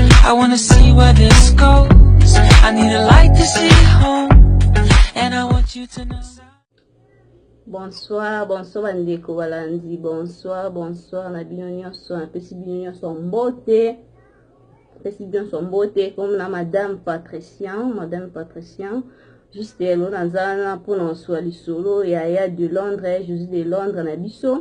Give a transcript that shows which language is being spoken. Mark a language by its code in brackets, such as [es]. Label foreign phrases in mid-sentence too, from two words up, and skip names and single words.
[en] I wanna see where this goes. I need a light to see home, and I want you to know. [fr] Bonsoir, bonsoir [ln] bandeko balandi, bonsoir na bino nyonso, na pesi bino nyonso mbote. Pesi bino nyonso mbote comme na madame Patricien, juste elo nazana pour na swali solo ya de Londres, Josie de Londres na biso.